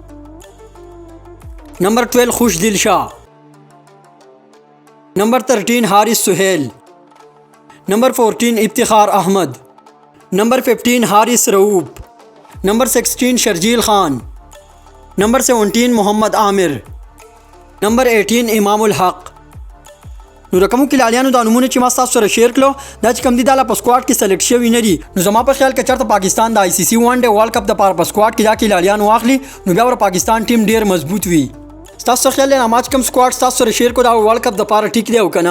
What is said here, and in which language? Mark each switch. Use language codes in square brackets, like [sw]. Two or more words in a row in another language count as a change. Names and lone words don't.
[ps] नंबर 12 खुशदिल शाह। नंबर 13 हारिस सुहेल। नंबर 14 इफ्तिखार अहमद। नंबर 15 हारिस रऊफ। नंबर 16 शर्जील खान। नंबर 17 मोहम्मद आमिर। नंबर 18 इमामुल हक। نو د کومو کلالیانو د نومونه چې ما تاسو سره شیر کړو دا چې کوم دي دا په سکواډ کې سلیکټ شوي نه دي، نو زما په خیال کې چېرته پاکستان د ICC [en] one day world cup [ps] دپاره په سکواډ کې دا کلالیان واخلي نو بیا ور پاکستان ټیم ډیر مضبوط وي. ستاسو خیال دی ما چې کوم سکواډ تاسو سره شیر کړو دا [en] world cup [ps] دپاره ټیک دی او که نه؟